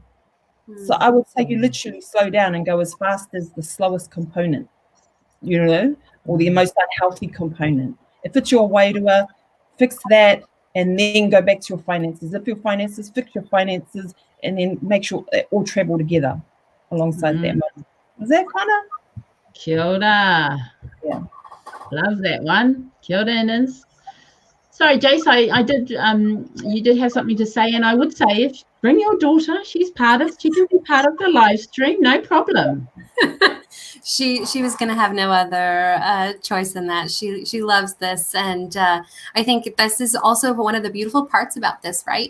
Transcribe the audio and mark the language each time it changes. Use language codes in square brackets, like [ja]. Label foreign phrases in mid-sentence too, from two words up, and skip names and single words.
[en] So I would say you literally slow down and go as fast as the slowest component, or the most unhealthy component. If it's your wairua, fix that and then go back to your finances. If your finances, fix your finances and then make sure they all travel together alongside that money. Is that kind of? [mi] Kia ora. [en] Yeah. Love that one. [mi] Kia ora, [en] Ines. Sorry, Jace, I did. You did have something to say, and I would say, if bring your daughter, she can be part of the live stream, no problem. She was going to have no other choice than that. She loves this, and I think this is also one of the beautiful parts about this, right?